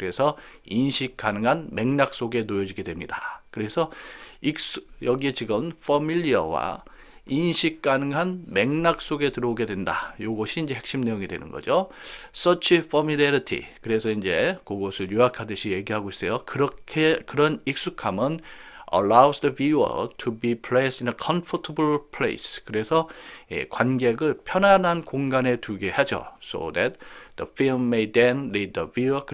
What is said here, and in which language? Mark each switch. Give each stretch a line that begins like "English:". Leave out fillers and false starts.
Korean: 그래서 인식 가능한 맥락 속에 놓여지게 됩니다. 그래서 여기에 지금 familiar와 인식 가능한 맥락 속에 들어오게 된다. 이것이 이제 핵심 내용이 되는 거죠.
English: Such familiarity.
Korean: 그래서 이제 그것을 요약하듯이 얘기하고 있어요. 그런 익숙함은
English: allows the viewer to be placed in a comfortable place.
Korean: 그래서 관객을 편안한 공간에 두게 하죠.
English: So that the film may then lead the viewer.